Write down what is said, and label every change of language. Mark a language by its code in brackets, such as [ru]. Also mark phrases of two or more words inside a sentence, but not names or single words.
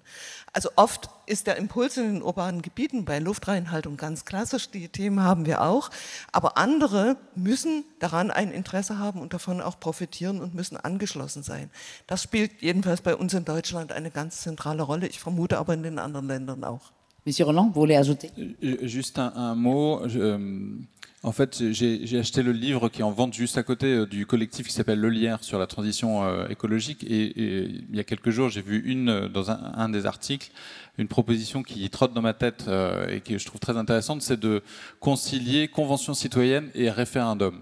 [de] Also oft ist der Impuls in den urbanen Gebieten bei Luftreinhaltung ganz klassisch, die Themen haben wir auch, aber andere müssen daran ein Interesse haben und davon auch profitieren und müssen angeschlossen sein. Das spielt jedenfalls bei uns in Deutschland eine ganz zentrale Rolle, ich vermute aber in den anderen Ländern auch. [fr] Monsieur Roland, vous voulez ajouter? Juste un mot. En fait, j'ai acheté le livre qui est en vente juste à côté du collectif qui s'appelle Le Lierre sur la transition écologique. Et il y a quelques jours, j'ai vu dans un des articles une proposition qui trotte dans ma tête et que je trouve très intéressante, c'est de concilier convention citoyenne et référendum.